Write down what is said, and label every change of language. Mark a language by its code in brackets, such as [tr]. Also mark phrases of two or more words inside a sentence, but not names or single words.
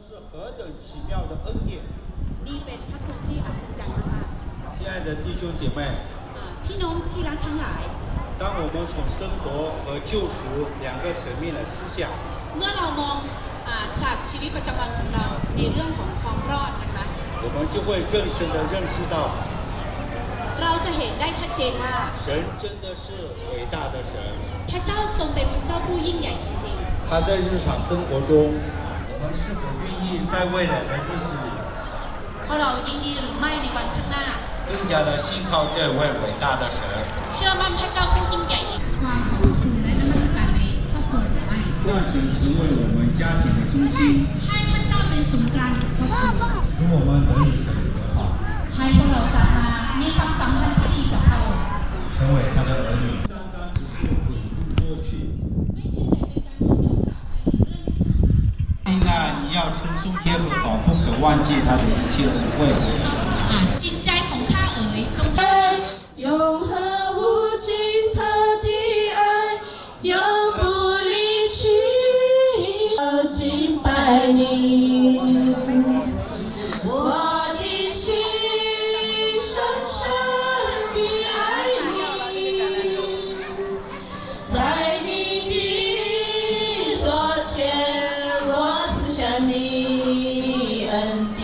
[zh] 何等奇妙的恩典！ [th] นี่เป็นพระคุณที่อัศจรรย์มาก [zh] 亲爱的弟兄姐妹， [th] พี่น้องที่รักทั้งหลาย [zh] 当我们从生活和救赎两个层面的思想， [th] เมื่อเรามองจากชีวิตประจำวันของเราในเรื่องของความรอดนะคะ [zh] 我们就会更深的认识到， [th] เราจะเห็นได้ชัดเจนว่า [zh] 神真的是伟大的神。 [th] พระเจ้าทรงเป็นพระเจ้าผู้ยิ่งใหญ่จริง [zh] 他在日常生活中，我们是否愿意在未来的日子里， [th] ๆ เพราะเรายินดีหรือไม่ในวันข้างหน้า [zh] 更加的信靠这位伟大的神， [th] เชื่อมั่นพระเจ้าผู้ยิ่งใหญ่นี้ ความขอบคุณและนมัสการในครอบครัวหรือไม่ [zh] 让神成为我们家庭的中心， [th] ให้พระเจ้าเป็นศูนย์กลางของครอบครัว [zh] 使我们得以和好， [th] ให้พวกเรากลับมามีความสัมพันธ์ที่ดีกับเขา [zh] 成为他的儿女。单单只是回顾过去，现在你要称颂耶和华，不可忘记他的一切恩惠。 [th] จิตใจของข้าเอ๋ยจง [zh] 永恒无尽他的爱，永不离弃，要敬拜你。我的心深深地爱你，在你的座前，我思想你恩典。